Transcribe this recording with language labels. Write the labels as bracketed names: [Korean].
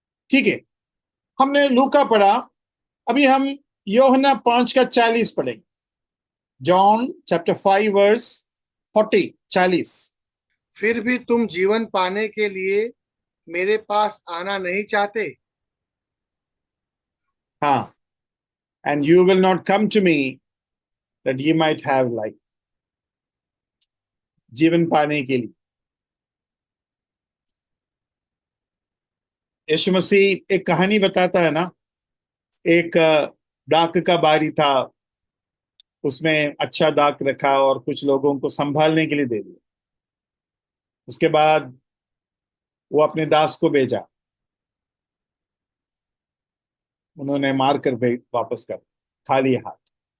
[Hindi] ठीक है, हमने लूका पढ़ा, अभी हम यूहन्ना 5 का 40 पढ़ेंगे। [English] John chapter 5 verse 40। [Hindi] फिर भी तुम जीवन पाने के लिए मेरे पास आना नहीं चाहते। [English] हाँ, and you will not come to me that you might have life, [Hindi] जीवन पाने के लिए। यीशु मसीह एक कहानी बताता है ना, एक डाक का बारी था, उसमें अच्छा डाक रखा और कुछ लोगों को संभालने के लिए दे दिया। उसके बाद वो अपने दास को भेजा, उन्होंने मार कर वापस कर खाली हाथ।